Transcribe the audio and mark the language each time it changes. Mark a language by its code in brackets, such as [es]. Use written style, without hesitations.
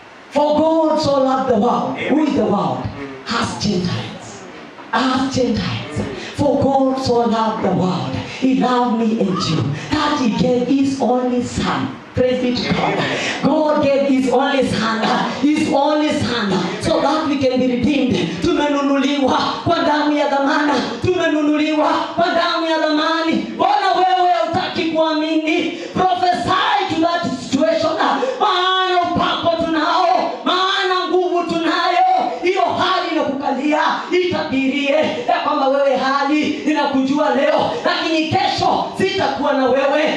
[en] For God so loved the world. Who is the world? Us Gentiles. Us Gentiles. For God so loved the world. He loved me and you. That He gave His only Son. Praise be to God. God gave His only Son. His only Son. So that we can be redeemed. [sw] Tumenunuliwa kwa damu ya dhamana. Tumenunuliwa kwa damu ya dhamani. Mbona wewe hutaki kuamini? [en] Prophesy to that situation. [sw] Maana upako tunao. Maana nguvu tunayo. Hiyo hali inakukalia. Itabirie ya kwamba wewe hali inakujua leo, lakini kesho sitakuwa na wewe.